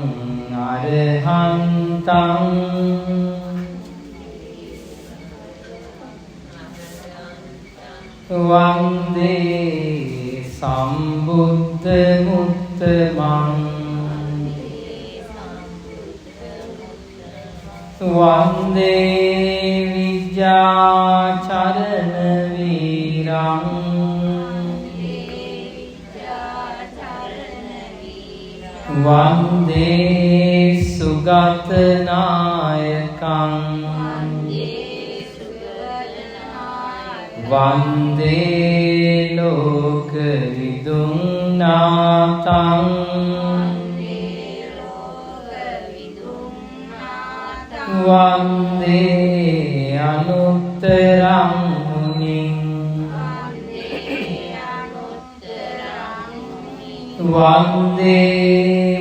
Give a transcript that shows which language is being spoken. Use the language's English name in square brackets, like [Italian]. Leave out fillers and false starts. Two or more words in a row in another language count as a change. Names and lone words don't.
[Pali] අරහන්තං වන්දේ සම්බුද්ධ මුත්තමං වන්දේ විජ්ජාචරණ වීරං වන්දේ සුගත නායකං වන්දේ ලෝක විදුං නාතං වන්දේ අනුත්තරං මුනිං වන්දේ